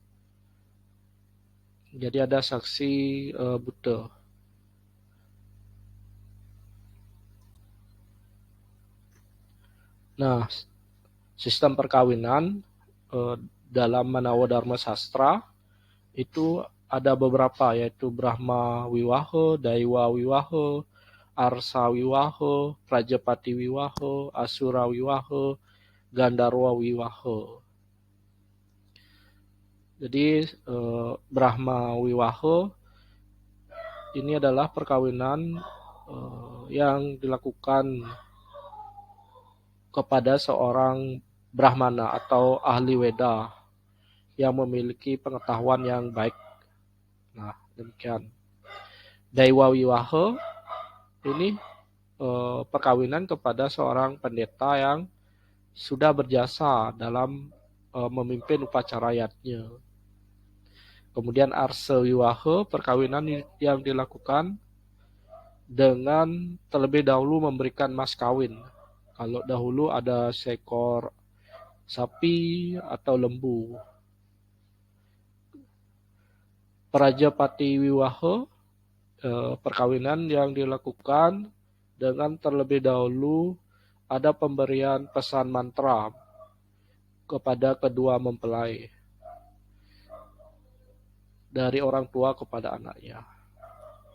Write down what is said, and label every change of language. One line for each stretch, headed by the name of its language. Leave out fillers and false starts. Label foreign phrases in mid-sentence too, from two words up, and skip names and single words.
Indonesian: Jadi ada saksi buta. Nah, sistem perkawinan dalam Manawa Dharma Sastra itu ada beberapa, yaitu Brahma Wiwaha, Daiwa Wiwaha, Arsa Wiwaha, Prajapati Wiwaha, Asura Wiwaha, Gandarwa Wiwaha. Jadi Brahma Wiwaha ini adalah perkawinan yang dilakukan kepada seorang Brahmana atau ahli Weda yang memiliki pengetahuan yang baik. Nah, demikian. Daiwa Wiwaha ini perkawinan kepada seorang pendeta yang sudah berjasa dalam memimpin upacara yatnya. Kemudian Arsa Wiwaha, perkawinan yang dilakukan dengan terlebih dahulu memberikan mas kawin. Kalau dahulu ada seekor sapi atau lembu. Prajapati Wiwaha, perkawinan yang dilakukan dengan terlebih dahulu ada pemberian pesan mantra kepada kedua mempelai dari orang tua kepada anaknya.